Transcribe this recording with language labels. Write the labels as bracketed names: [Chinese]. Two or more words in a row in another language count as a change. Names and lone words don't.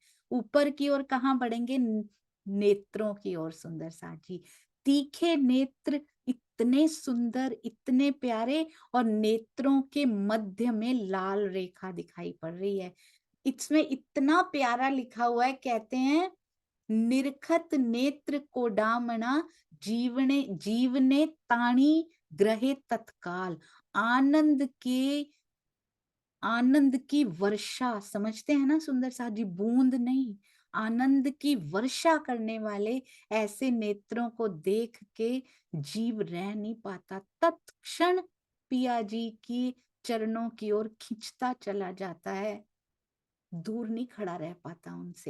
[Hindi] ऊपर की ओर कहाँ बढ़ेंगे, नेत्रों की ओर सुंदर साथ जी। तीखे नेत्र, इतने सुंदर, इतने प्यारे, और नेत्रों के मध्य में लाल रेखा दिखाई पड़ रही है। इसमें इतना प्यारा लिखा हुआ है, कहते हैं निरखत नेत्र कोडामणा, जीवने जीवने ताणी ग्रहे तत्काल। आनंद के, आनंद की वर्षा, समझते हैं ना सुंदर साथ जी, बूंद नहीं, आनंद की वर्षा करने वाले ऐसे नेत्रों को देख के जीव रह नहीं पाता, तत्क्षण पिया जी की चरणों की ओर खिंचता चला जाता है, दूर नहीं खड़ा रह पाता उनसे।